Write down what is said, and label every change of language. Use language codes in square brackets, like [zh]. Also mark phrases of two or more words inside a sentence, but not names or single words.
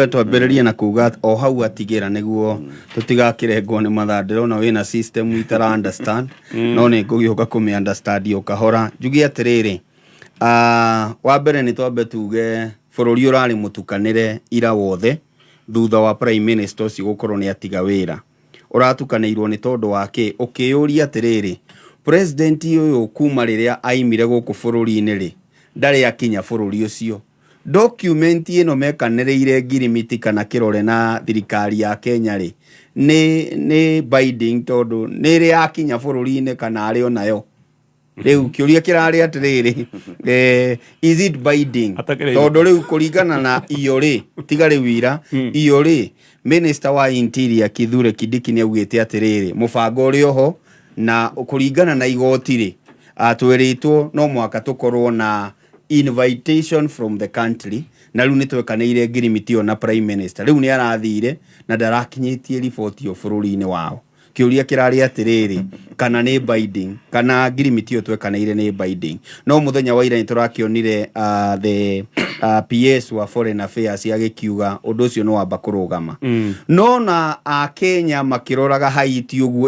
[ki] twambĩrĩrie na kuga o hau atigĩra nĩguo tũtigakĩrengwo nĩ mathandĩro na wĩna system itara understand no nĩ ngũgĩũka kũmĩ understand o kahora njuge atĩrĩrĩ wa mbere nĩ twambe tuge bũrũri ũrarĩ mũtukanĩre ira wothe thutha wa [en] prime minister [ki] ũcio gũkorwo nĩ atiga wĩra ũratukanĩirwo nĩ tondu wake ũkĩyũria atĩrĩrĩ president ũyũ kuma rĩrĩa aimire gũkũ bũrũri-inĩ rĩ ndarĩ akinya bũrũri ũcio document ĩno mekanĩrĩire ngirimiti kana kĩrore na thirikari ya Kenya rĩ nĩ binding tondu nĩ rĩ akinya bũrũri-inĩ kana arĩ onayo rĩu kĩũria kĩrarĩ atĩrĩrĩ [en] is it binding [ki] tondu rĩu kũringana na iyo rĩ tiga rĩu ira iyo rĩ minister wa interior Kithure Kindiki nĩ augĩte atĩrĩrĩ mũbango ũrĩ oho na kũringana na igoti rĩ atwĩrĩtwo no mwaka tũkorwo na [en] invitation from the country [ki] na rĩu nĩtwekanĩire ngirimiti na [en] prime minister [ki] rĩu nĩ arathire na ndarakinyĩtie riboti o bũrũri-inĩ wao kĩũria kĩrarĩ atĩrĩrĩ kana nĩ binding kana ngirimiti twekanĩire nĩ binding no mũthenya wa ira nĩtũrakĩonire [en] the PS [ki] wa [en] foreign affairs [ki] agĩkiuga ũndũ ũcio no wamba kũrũgama no na Kenya makĩroraga Haiti ũguo